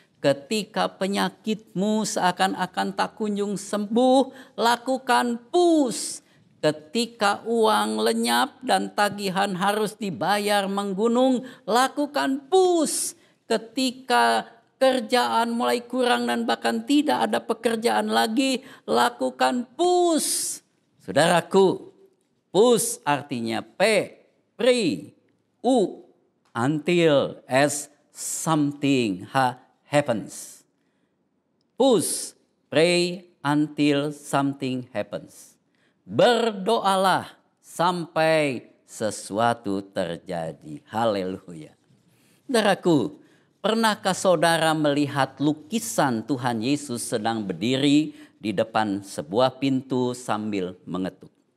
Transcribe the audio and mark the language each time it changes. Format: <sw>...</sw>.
<id>Ketika penyakitmu seakan-akan tak kunjung sembuh, lakukan push. Ketika uang lenyap dan tagihan harus dibayar menggunung, lakukan push. Ketika kerjaan mulai kurang dan bahkan tidak ada pekerjaan lagi, lakukan push. Saudaraku, push artinya</id> <en>pre, U, until as something happens. Push, pray until something happens.</en> <id>Berdoalah sampai sesuatu terjadi. Haleluya. Saudaraku, pernahkah saudara melihat lukisan Tuhan Yesus sedang berdiri di depan sebuah pintu sambil mengetuk?</id>